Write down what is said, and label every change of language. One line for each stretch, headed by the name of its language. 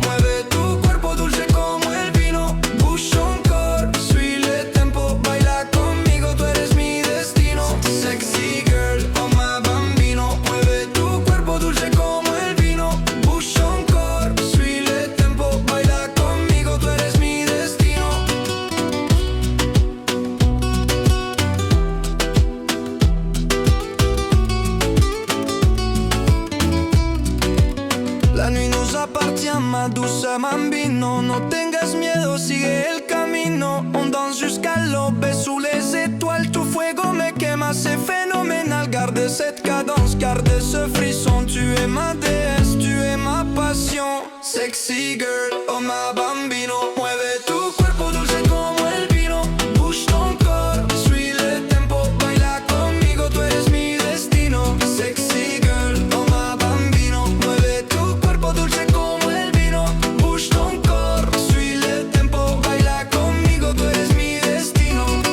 Spanish: Mueve tu cuerpo dulce como el vino.
French: Bouge ton corps, suis le tempo.
Spanish: Baila conmigo, tú eres mi destino.
English: Sexy girl, oh my bambino.
Spanish: Mueve tu cuerpo dulce como el vino.
French: Bouge ton corps, suis le tempo.
Spanish: Baila conmigo, tú eres mi destino.
French: La nuit nous appartient, ma douce bambino.
Spanish: No tengas miedo, sigue el camino.
French: On danse jusqu'à l'aube sous les étoiles.
Spanish: Tu fuego me quema,
French: c'est phénoménal. Garde cette cadence, garde ce frisson. Tu es ma déesse, tu es ma passion.
English: Sexy girl, oh ma bambino.
Spanish: Mueve tu cuerpo dulce como el vino.
French: Bouge ton corps, suis le tempo.
Spanish: Baila conmigo, tú eres mi destino.
English: Sexy girl, oh ma bambino.
Spanish: Mueve tu cuerpo dulce como el vino.
French: Bouge ton corps, suis le tempo.
Spanish: Baila conmigo, tú eres mi destino.